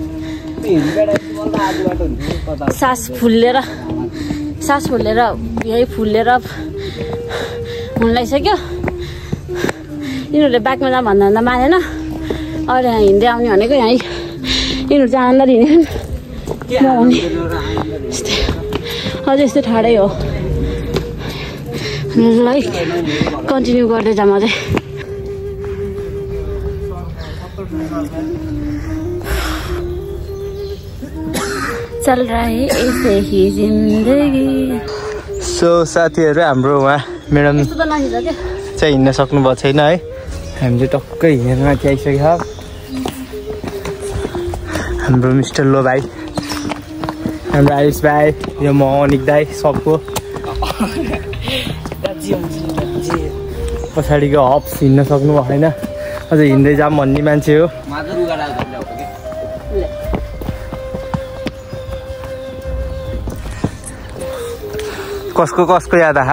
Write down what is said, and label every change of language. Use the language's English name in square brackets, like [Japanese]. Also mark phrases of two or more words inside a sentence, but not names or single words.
[Nepali] सास फुल्लेर यही फुल्लेर हुन लागिसक्यो यिनीहरूले बाइकमा जाऊँ भन्दा मानेन अहिले यहाँ हिँड्दै आउने भनेको यहाँ यिनीहरू चाहिँ आन्दा हिँड्ने अझै यस्तै ठाडै हो ल कन्टिन्यू गर्दै जाऊँ अझै [Hindi] चल रहा है ऐसे ही जिंदगी [Nepali] सो साथीहरू हाम्रो उहाँ म्याडम चाहिँ हिँड्न सक्नुभएको छैन है हामी चाहिँ टक्कै हिँडेर माथि आइसक्यो हाम्रो मिस्टर लो भाइ हाम्रो आयुष भाइ यो म अनिक दाई सबको पछाडिको हप्स हिँड्न सक्नु भएन अझ हिँड्दै जाऊँ भन्ने मान्छे हो कसको याद आहा